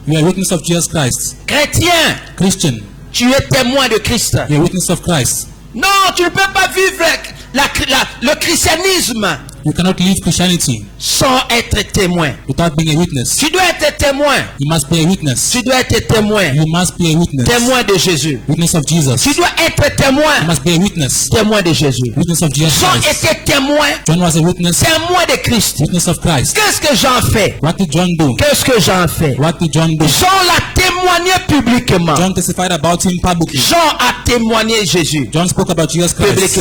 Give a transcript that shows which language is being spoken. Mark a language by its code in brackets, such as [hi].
[en] you are a witness of Jesus Christ. [fr] Chrétien, [en] Christian, [fr] tu es témoin de Christ. [en] you are a witness of Christ. [fr] Non, tu ne peux pas vivre le christianisme [en] You cannot live Christianity [fr] sans être témoin. [en] without being a witness. [fr] Tu dois être témoin. [en] You must be a witness. [fr] Tu dois être témoin. [en] You must be a witness. [fr] Témoin de Jésus. [en] Witness of Jesus. [fr] Tu dois être témoin. [en] You must be a witness. [fr] Témoin de Jésus. [en] Witness of Jesus [fr] Jean [en] Christ. [fr] était témoin. [en] John was a witness. [fr] Témoin de Christ. [en] Witness of Christ. [fr] Qu'est-ce que Jean fait? [en] What did John do? [fr] Qu'est-ce que Jean fait? [en] What did John do? [fr] Jean l'a témoigné publiquement. [en] John testified about him publicly. [fr] Jean a témoigné Jésus. [en] John spoke about Jesus Christ.